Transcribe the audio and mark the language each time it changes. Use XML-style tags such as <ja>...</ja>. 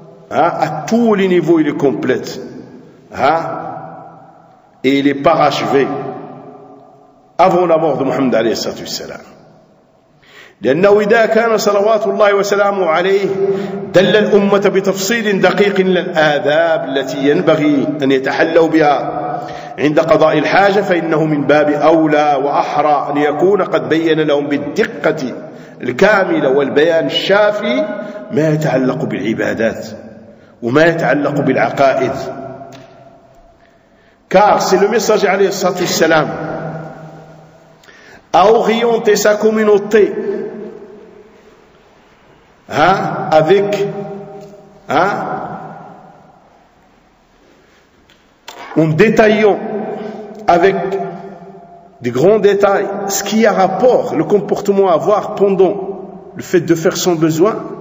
<fr>À tous les niveaux, il est complète. Et il est parachevé avant la mort de Mohammed alayhi salatu wassalam.</fr> <ar>لأنه إذا كان صلوات الله وسلامه عليه دل الأمة بتفصيل دقيق للآداب التي ينبغي أن يتحلوا بها عند قضاء الحاجة، فإنه من باب أولى وأحرى أن يكون قد بيّن لهم بالدقة الكاملة والبيان الشافي ما يتعلق بالعبادات وما يتعلق بالعقائد.</ar> <fr>Car c'est le message</fr> <ar>عليه الصلاة والسلام</ar> <fr>a orienté sa communauté avec en détaillant avec des grands détails ce qui a rapport, le comportement à avoir pendant le fait de faire son besoin.</fr>